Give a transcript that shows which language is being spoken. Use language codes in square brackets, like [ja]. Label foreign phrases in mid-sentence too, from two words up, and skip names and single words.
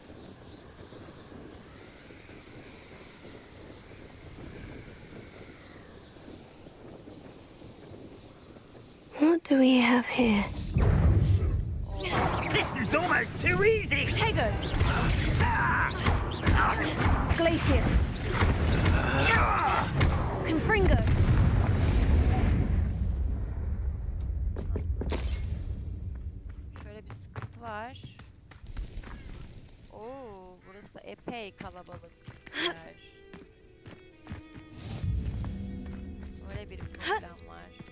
[en] What do we have here? This is almost too easy! Tego! Glacius! Confringo! [tr] Şöyle bir sıkıntı var. Oo, burası epey kalabalık bir yer. Böyle bir problem var.